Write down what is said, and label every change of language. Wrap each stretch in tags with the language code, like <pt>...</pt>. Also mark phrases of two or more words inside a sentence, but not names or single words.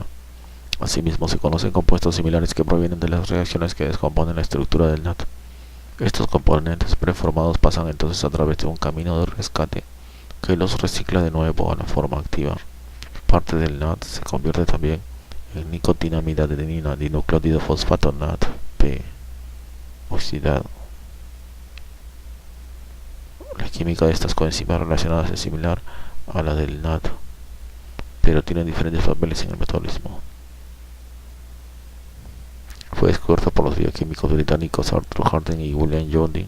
<es>Asimismo, se conocen compuestos similares que provienen de las reacciones que descomponen la estructura del NAD. Estos componentes preformados pasan entonces a través de un camino de rescate que los recicla de nuevo a la forma activa. Parte del NAD se convierte también en nicotinamida adenina dinucleótido fosfato NADP oxidado. La química de estas coenzimas relacionadas es similar a la del NAD, pero tienen diferentes papeles en el metabolismo. Fue descubierta por los bioquímicos británicos Arthur Harden y William Jodin.</es>